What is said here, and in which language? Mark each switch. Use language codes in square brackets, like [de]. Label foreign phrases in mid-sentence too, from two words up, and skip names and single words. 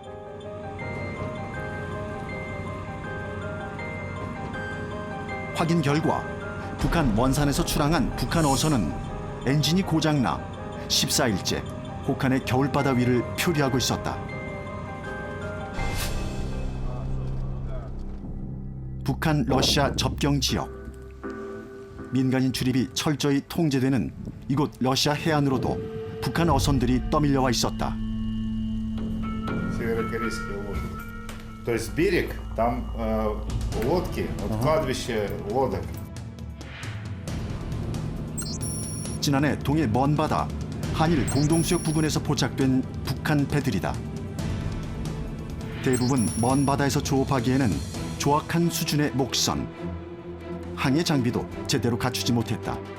[ko] 확인 결과 북한 원산에서 출항한 북한 어선은 엔진이 고장나 14일째 혹한의 겨울바다 위를 표류하고 있었다. 북한 러시아 접경 지역. 민간인 출입이 철저히 통제되는 이곳 러시아 해안으로도 북한 어선들이 떠밀려와 있었다. [ru] Северокорейские лодки. То есть берег, там лодки, вот кладбище лодок. [ko] 지난해 동해 먼바다 한일 공동수역 부근에서 포착된 북한 배들이다. 대부분 먼바다에서 조업하기에는 조악한 수준의 목선, 항해 장비도 제대로 갖추지 못했다.